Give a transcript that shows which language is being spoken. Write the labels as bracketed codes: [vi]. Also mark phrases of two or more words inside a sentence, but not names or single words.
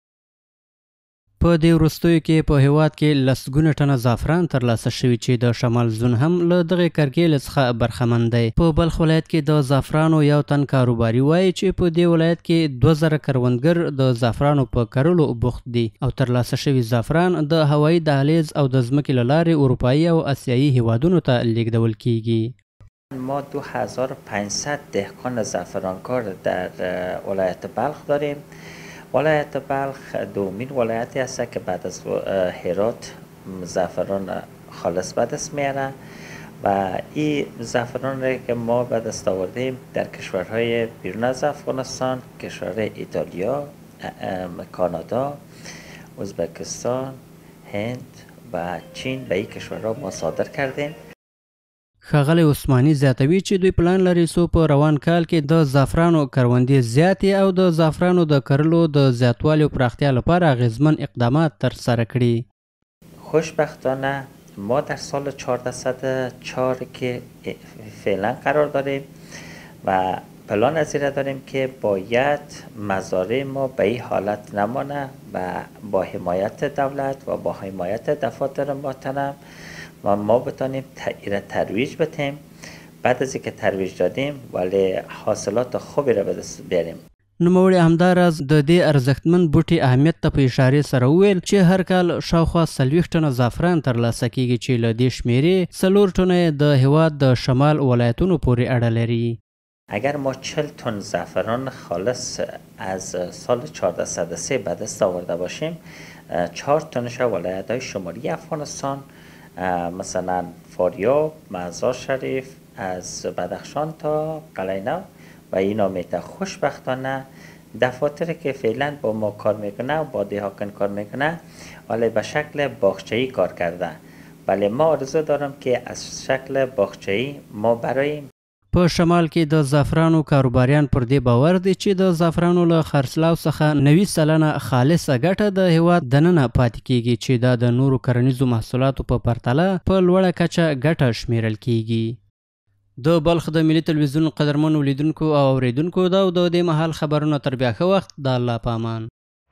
[ps] په دې وروستیو کې په هیواد کې لسګونه ټنه زعفران ترلاسه شوي چې د شمال زون هم له دغې کرکیلې څخه برخمن دی. په بلخ ولایت کې د زعفرانو یو تن کاروباري وایي چې په دې ولایت کې 2000 کروندګر د زعفرانو په کرلو بوخت دي او ترلاسه شوي زعفران د هوایي دهلیز او د ځمکې له لارې اروپایي او اسیایي هیوادونو ته لیږدول کیږي. [fa] ما 2500 دهقان زعفرانکار در ولایت بلخ داریم. ولایت بلخ دومین ولایتی است که بعد از هرات زعفران خالص به دست میاره و این زعفران را که ما به دست آوردیم در کشورهای بیرون از افغانستان، کشورهای ایتالیا، کانادا، ازبکستان، هند و چین به این کشورها ما صادر کردیم. [ps] ښاغلی عثماني زیاتوي چې دوی پلان لري څو په روان کال کې د زعفرانو کروندې زیاتې او د زعفرانو د کرلو د زیاتوالي او پراختیا لپاره اغیزمن اقدامات ترسره کړي. [fa] خوشبختانه ما در سال 1404 که فعلا قرار داریم و پلان از این داریم که باید مزارع ما به این حالت نمانه و با حمایت دولت و با حمایت دفاتر محترم و ما بتانیم ترویج بدیم. بعد از اینکه ترویج دادیم ولی حاصلات خوبی را به دست بیاریم. [ps] نوموړي همداراز د دې ارزښتمن بوټي اهمیت ته په اشارې سره وویل چې هر کال شاوخوا 40 ټنه زعفران ترلاسه کیږي چې له دې شمېرې 4 ټنه د هېواد د شمال ولایتونو پورې اړه لري. [fa] اگر ما 40 تن زعفران خالص از سال 1403 به دست آورده باشیم، 4 تنش ولایت‌های شمالی افغانستان مثلا فاریاب، مزار شریف، از بدخشان تا قلعه‌نو و اینا میته. خوشبختانه دفاتری که فعلا با ما کار میکنه و با دهقان کار میکنه ولی به شکل باغچه‌ای کار کرده، ولی ما آرزو دارم که از شکل باغچه‌ای ما براییم. [ps] په شمال کې د زعفرانو کاروباریان پر دې باور دي چې د زعفرانو له خرڅلاو څخه 90% خالصه ګټه د هېواد دننه پاتې کیږي چې دا د نورو کرنیزو محصولاتو په پرتله په لوړه کچه ګټه شمیرل کیږي. د بلخ د ملي تلویزیون قدرمنو لیدونکو او اوریدونکو دا د دې مهال خبرونه تر بیا ښه وخت د الله په امان.